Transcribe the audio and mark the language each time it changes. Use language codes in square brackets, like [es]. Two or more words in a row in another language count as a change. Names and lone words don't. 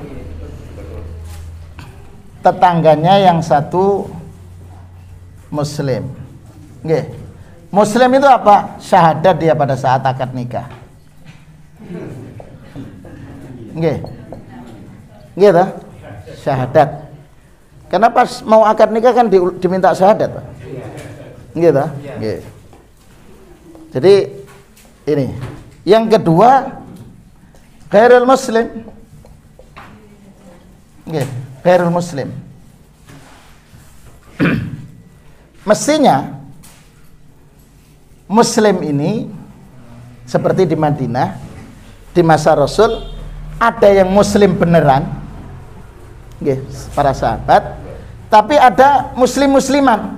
[id] Tetangganya yang satu muslim. Nggih. Muslim itu apa? Syahadat dia pada saat akad nikah. [jv] Nggih. Nggih toh? [id] Syahadat. Karena pas mau akad nikah kan diminta syahadat, Pak. [jv] Nggih toh? Nggih. [id] Jadi ini. Yang kedua, [ar] غير المسلم. [id] Nggih, [ar] غير المسلم. [id] Mestinya muslim ini seperti di Madinah di masa Rasul ada yang muslim beneran, nggih, para sahabat, tapi ada muslim-musliman.